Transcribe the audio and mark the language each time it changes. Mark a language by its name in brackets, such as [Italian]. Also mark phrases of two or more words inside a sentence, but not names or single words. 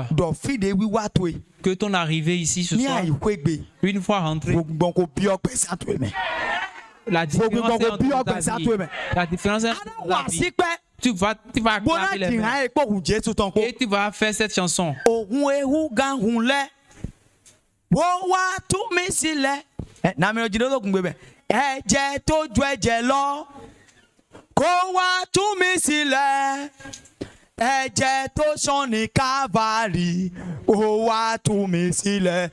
[French] Que ton arrivée ici ce soir, une fois rentré, La différence est entre ta vie. La différence est entre ta vie. Tu vas clamer les mains. Et tu vas faire cette chanson. [Yoruba] Ẹ̀jẹ̀ tó ju ẹ̀jẹ̀ lọ kó wá tú mi sílẹ̀. Ẹ̀jẹ̀ tó ṣàn ní Calvary kó wá tú mi sílẹ̀.